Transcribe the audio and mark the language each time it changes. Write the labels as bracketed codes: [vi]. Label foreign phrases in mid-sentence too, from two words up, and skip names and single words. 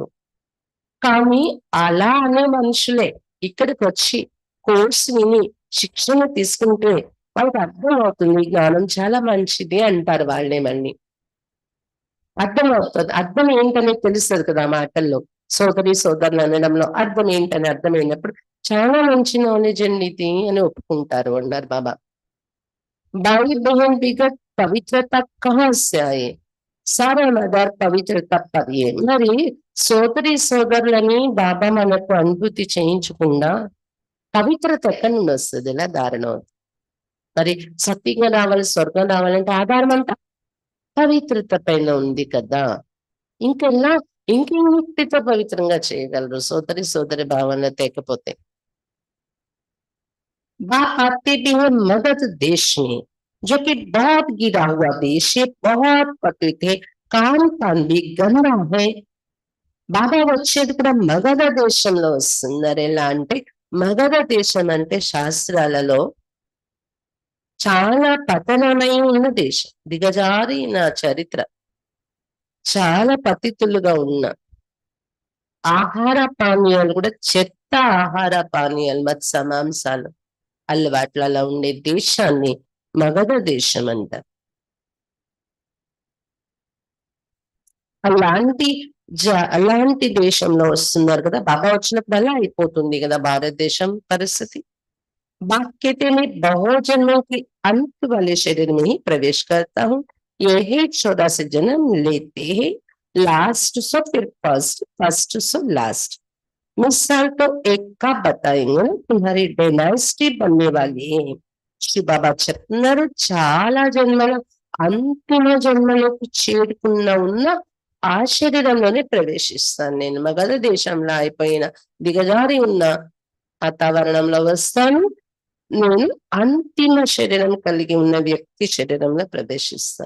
[te] కానీ అలా అనే మనుషులే ఇక్కడికి వచ్చి కోర్సు విని శిక్షణ తీసుకుంటే వాళ్ళకి అర్థం అవుతుంది జ్ఞానం చాలా మంచిది అంటారు వాళ్ళే మళ్ళీ. అర్థం అవుతుంది, అర్థం ఏంటనే తెలుస్తుంది కదా మాటల్లో. సోదరి సోదరులు అనడంలో అర్థం ఏంటని అర్థమైనప్పుడు చాలా మంచి నాలెడ్జ్ అండి ఇది అని ఒప్పుకుంటారు అన్నారు బాబా. [hi] भाई बहन बिगड़ पवित्रता कहाँ से आए, सारा मदार पवित्रता पर है. [te] మరి సోదరి సోదరులని బాబా మనకు అనుభూతి చేయించకుండా పవిత్రత ఎక్కడి నుండి వస్తుంది, ఇలా దారుణ అవుతుంది. మరి సత్యంగా రావాలి స్వర్గం రావాలంటే ఆధారం అంతా పవిత్రత పైన ఉంది కదా. ఇంకెలా ఇంకెన్నిటితో పవిత్రంగా చేయగలరు సోదరి సోదరి భావన తేకపోతే. [hi] बाप आते भी है मगध देश में, जो कि बहुत गिरा हुआ देश है, बहुत पतित है, कान पान भी गंदा है. [te] బాబా వచ్చేది కూడా మగధ దేశంలో వస్తున్నారు. ఎలా అంటే మగధ దేశం అంటే శాస్త్రాలలో చాలా పతనమై ఉన్న దేశం, దిగజారిన చరిత్ర, చాలా పతితులుగా ఉన్న ఆహార పానీయాలు కూడా చెత్త ఆహార పానీయాలు, మత్స్య మాంసాలు అలవాట్లు అలా ఉండే దేశాన్ని మగధ దేశం అంటారు. అలాంటి దేశంలో వస్తున్నారు కదా బాబా. వచ్చినప్పుడు అలా అయిపోతుంది కదా భారతదేశం పరిస్థితి. [hi] बाप कहते हैं बहुत जन्मों के अंत वाले शरीर में ही प्रवेश करता हूँ, यही 14 जन्म लेते हैं, [en] last so [hi] फिर [en] first, first so last. [hi] मिसाल तो एक का बताएंगे ना, तुम्हारी डायनास्टी बनने वाली है. [te] శ్రీ బాబా చెప్తున్నారు చాలా జన్మల అంతిమ జన్మలోకి చేరుకున్న ఉన్న ఆ శరీరంలోనే ప్రవేశిస్తాను నేను. మగధ దేశంలో అయిపోయిన దిగజారి ఉన్న వాతావరణంలో వస్తాను. నేను అంతిమ శరీరం కలిగి ఉన్న వ్యక్తి శరీరంలో ప్రవేశిస్తాను.